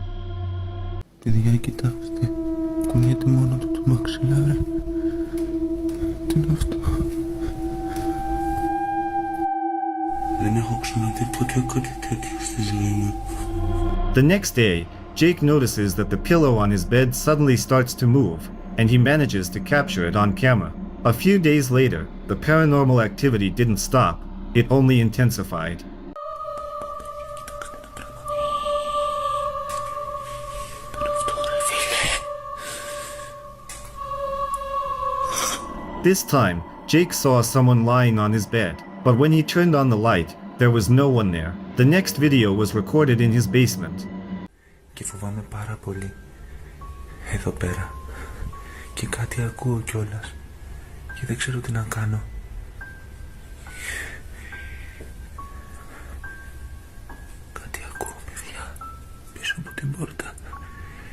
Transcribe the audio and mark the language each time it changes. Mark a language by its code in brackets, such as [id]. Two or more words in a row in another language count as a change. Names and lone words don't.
[el] Παιδιά, κοιτάξτε, κουνιέται μόνο του το μαξιλάρι. Τι είναι αυτό? Δεν έχω ξαναδεί ποτέ κάτι τέτοιο στη ζωή μου. [en] The next day, Jake notices that the pillow on his bed suddenly starts to move, and he manages to capture it on camera. A few days later, the paranormal activity didn't stop, it only intensified. This time, Jake saw someone lying on his bed, but when he turned on the light, there was no one there. The next video was recorded in his basement. [el] Και φοβάμαι πάρα πολύ. Εδώ πέρα. Και κάτι ακούω κιόλας. Και δεν ξέρω τι να κάνω. Κάτι ακούω, παιδιά. Πίσω από την πόρτα.